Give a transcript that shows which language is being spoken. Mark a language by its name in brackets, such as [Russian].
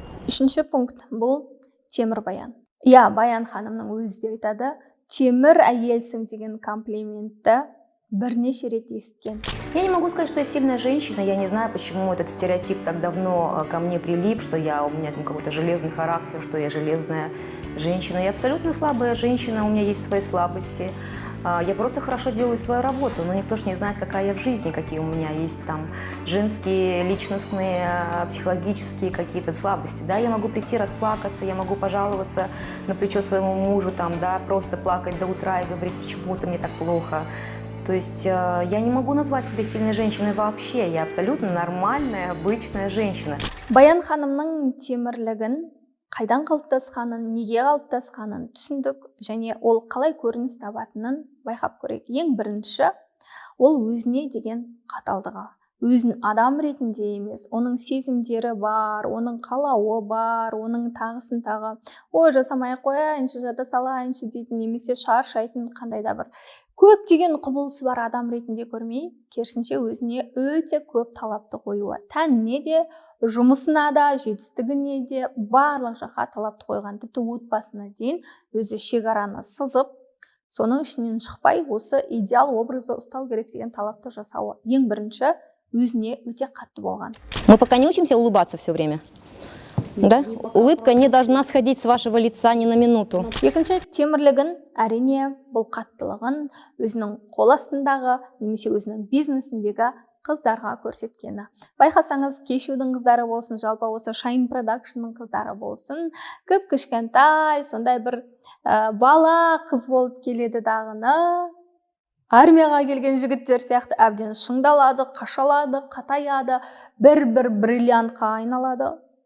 [Kazakh] Үшінші пункт бұл темір баян. Иә, Баян ханымның өзі де айтады, темір әйелсің деген комплиментті бірнеше рет естіген. [Russian] Я не могу сказать, что я сильная женщина. Я не знаю, почему этот стереотип так давно ко мне прилип, что у меня там какой-то железный характер, что я железная женщина. Я абсолютно слабая женщина, у меня есть свои слабости. Я просто хорошо делаю свою работу, но никто ж не знает, какая я в жизни, какие у меня есть там женские, личностные, психологические какие-то слабости. Да, я могу прийти расплакаться, я могу пожаловаться на плечо своему мужу, там, да, просто плакать до утра и говорить, почему-то мне так плохо. То есть я не могу назвать себя сильной женщиной вообще, я абсолютно нормальная, обычная женщина. [Kazakh] Баян ханымның темірлігін қайдан қалыптасқанын, неге қалыптасқанын түсіндік, және ол қалай көрініс табатынын байқап көрейік. Ең бірінші, ол өзіне деген қаталдығы. Өзін адам ретінде емес, оның сезімдері бар, оның қалауы бар, оның тағысын тағы. Ой, жасамай қояйыншы, жата салайыншы дейтін, немесе шаршайтын қандай да бір көптеген құбылысы бар адам ретінде көрмей, керісінше өзіне өте көп талапты қоюы. Тәніне де, жұмысына да, жетістігіне де барлық жаққа талапты қойған. Тіпті отбасына дейін өзі шекараны сызып, соның ішінен шықпай, осы идеал образы ұстау керек деген талапты жасауы. Ең бірінші, өзіне өте қатты болған. [Russian] Мы пока не учимся улыбаться все время. Да? Улыбка не должна сходить с вашего лица ни на минуту. [Kazakh] Екінші, темірлігін әрине бұл қаттылығын өзінің қол астындағы немесе өзінің бизнесіндегі қыздарға көрсеткені. Байқасаңыз, Кешудің қыздары болсын, жалпы осы Shine Productionның қыздары болсын, кішкентай, сондай бір бала қыз болып келеді дағыны, армияға келген жігіттер сияқты әбден шыңдалады, қашалады, қатаяды, бір бриллиантқа айналады.